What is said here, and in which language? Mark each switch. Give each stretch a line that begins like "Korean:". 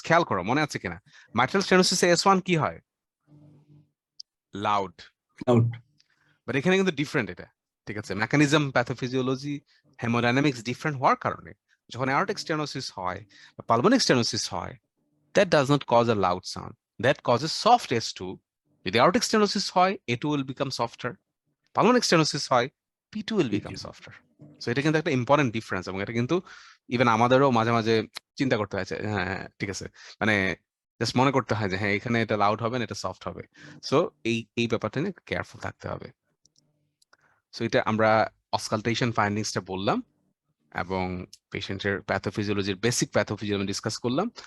Bangla: খেয়াল করো, মনে আছে কিনা? মাইট্রাল স্টেনোসিসে S1 কি হয়? লাউড।
English: Loud.
Bangla: বাট এখানে কিন্তু ডিফারেন্ট এটা। ঠিক আছে, মেকানিজম, প্যাথোফিজিওলজি, হেমোডাইনামিক্স ডিফারেন্ট হওয়ার কারণে যখন অ্যাওর্টিক স্টেনোসিস হয়
English: বা pulmonic stenosis হয়, that does not cause a loud sound, that causes soft S2. যদি aortic stenosis হয়, A2 will become softer. Pulmonic stenosis হয়, P2 will become softer.
Bangla: So এটা কিন্তু একটা ইম্পর্টেন্ট ডিফারেন্স, এবং এটা কিন্তু ইভেন আমাদেরও মাঝে মাঝে চিন্তা করতে হয় যে হ্যাঁ হ্যাঁ ঠিক আছে, মানে জাস্ট মনে করতে হয় যে হ্যাঁ এখানে এটা লাউড হবে না, এটা সফট হবে। সো এই ব্যাপারটা নিয়ে কেয়ারফুল থাকতে হবে। সো এটা আমরা অসকালটেশন ফাইন্ডিংসটা বললাম এবং পেশেন্টের প্যাথোফিজিওলজির বেসিক প্যাথোফিজিওলজি ডিসকাস করলাম।